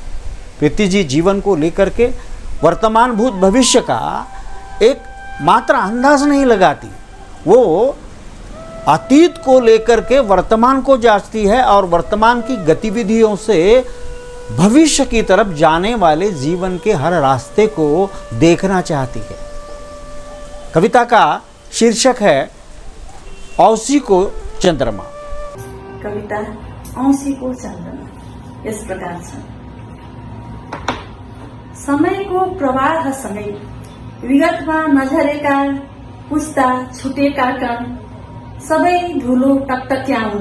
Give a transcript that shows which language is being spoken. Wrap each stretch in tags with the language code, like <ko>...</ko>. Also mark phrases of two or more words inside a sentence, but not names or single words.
<hi>प्रीति जी जीवन को लेकर के वर्तमान भूत भविष्य का एक मात्र अंदाज नहीं लगाती, वो अतीत को लेकर के वर्तमान को जांचती है और वर्तमान की गतिविधियों से भविष्य की तरफ जाने वाले जीवन के हर रास्ते को देखना चाहती है। कविता का शीर्षक है औँसीको चंद्रमा।</hi> <ne>कविता औँसीको चन्द्रमा यस प्रकार छ। समयको प्रवाहसँगै विगतमा नझरेका पुस्ता छुटेका कण सबै धुलो टकटक्याउन।</ne>